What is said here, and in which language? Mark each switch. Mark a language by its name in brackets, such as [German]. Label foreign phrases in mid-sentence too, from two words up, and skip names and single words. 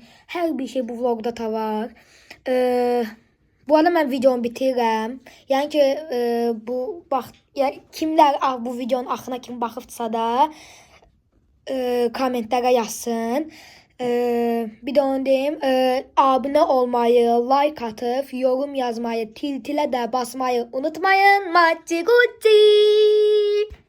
[Azerbaijani] Hər bir şey bu vlogda da var. Bu arada mən videonu bitirirəm. Yəni ki bu bax yəni kimlər bu videonun axırına kimi baxıbsa da kommentlərə yazsın. Bir də onu deyim, abunə olmayı, like atıb, yorum yazmayı, tilə də basmayı unutmayın. Maçı gucci.